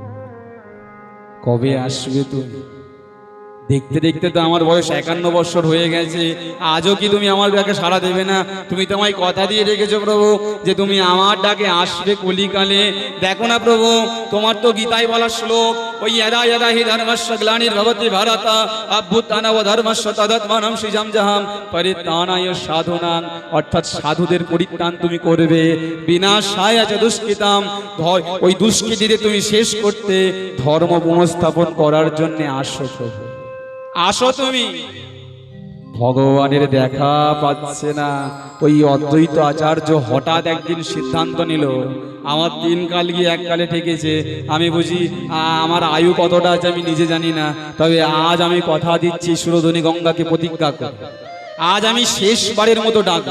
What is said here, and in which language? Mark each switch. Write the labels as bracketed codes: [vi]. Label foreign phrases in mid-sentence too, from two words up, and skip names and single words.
[bn] কবে আসবে তুমি? দেখতে দেখতে তো আমার বয়স 51 বছর হয়ে গেছে, আজও কি তুমি আমার ডাকে সাড়া দেবে না? তুমি তো আমায় কথা দিয়ে রেখেছো প্রভু যে তুমি আমার ডাকে আসবে কলিকালে। দেখো না প্রভু, তোমার তো গীতায় বলা শ্লোক, ওই [sa] यदा यदा हि धर्मस्य ग्लानिर्भवति भारत अभ्युत्थानम धर्मस्य तदात्मानं सृजं परित्राणाय साधूनां, [bn] অর্থাৎ সাধুদের পরিত্রাণ তুমি করবে, [sa] বিনাশায় চ দুষ্কৃতাম, [bn] ওই দুষ্কৃতিদের তুমি শেষ করতে, ধর্ম পুনঃস্থাপন করার জন্য আসো প্রভু, আসো তুমি। ভগবানের দেখা পাচ্ছে না। ওই অদ্বৈত আচার্য হঠাৎ একদিন সিদ্ধান্ত নিল, আমার 3 কাল গিয়ে 1 কালে ঠেকেছে, আমি বুঝি আমার আয়ু কতটা আছে আমি নিজে জানি না, তবে আজ আমি কথা দিচ্ছি সুরধনী গঙ্গাকে প্রতিজ্ঞা কর, আজ আমি শেষবারের মতো ডাকব।